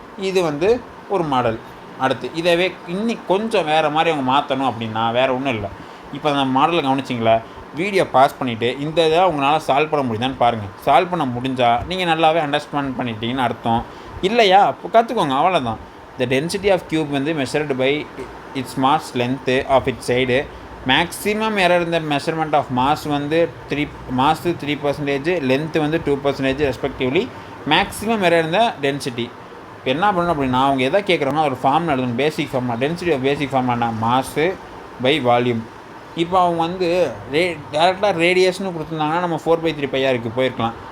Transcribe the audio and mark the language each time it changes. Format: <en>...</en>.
<ta>இது வந்து ஒரு மாடல். அடுத்து இதவே இன்னி கொஞ்சம் வேறு மாதிரி அவங்க மாற்றணும் அப்படின்னா வேறு ஒன்றும் இல்லை. இப்போ அந்த மாடலை கவனிச்சிங்களா? வீடியோ பாஸ் பண்ணிவிட்டு இந்த இதை உங்களால் சால்வ் பண்ண முடியுதான்னு பாருங்கள். சால்வ் பண்ண முடிஞ்சால் நீங்கள் நல்லாவே அண்டர்ஸ்டாண்ட் பண்ணிட்டீங்கன்னு அர்த்தம். இல்லையா? இப்போ கற்றுக்கோங்க, அவ்வளோதான்.</ta> <en>The density of cube வந்து measured by its mass length of its side. Maximum error இந்த measurement of mass வந்து 3% length வந்து 2% respectively.</en> <ta>மேக்ஸிமம் எரர் இந்த டென்சிட்டி. இப்போ என்ன பண்ணணும் அப்படின்னா அவங்க எதை கேட்குறாங்கன்னா ஒரு ஃபார்முலா எழுதணும். பேசிக் formula. Density of basic formula mass by volume. இப்போ அவங்க வந்து டேரெக்டாக ரேடியேஷன் கொடுத்துருந்தாங்கன்னா நம்ம 4/3π போயிருக்கலாம்.</ta>